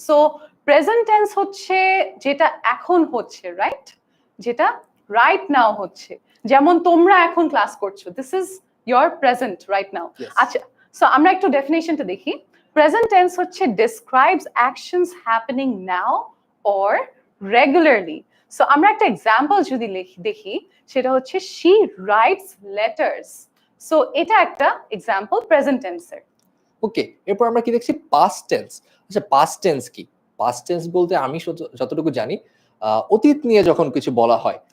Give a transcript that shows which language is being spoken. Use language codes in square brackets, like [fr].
[bn] So present tense হচ্ছে যেটা এখন হচ্ছে, রাইট? যেটা রাইট নাও হচ্ছে। যেমন তোমরা এখন ক্লাস করছো, [en] This is your present right now. Yes. [bn] আচ্ছা, সো আমরা একটু ডেফিনেশনটা দেখি। প্রেজেন্ট টেন্স হচ্ছে [en] describes actions happening now or regularly. [bn] So আমরা একটা এক্সাম্পল যদি দেখি, সেটা হচ্ছে [en] she writes letters. [bn] সো এটা একটা এক্সাম্পল প্রেজেন্ট টেন্সের। ওকে, এরপর আমরা কি দেখছি পাস্ট টেন্স। আচ্ছা, পাস্ট টেন্স কি? পাস্ট টেন্স বলতে আমি যতটুকু জানি অতীত নিয়ে যখন কিছু বলা হয়।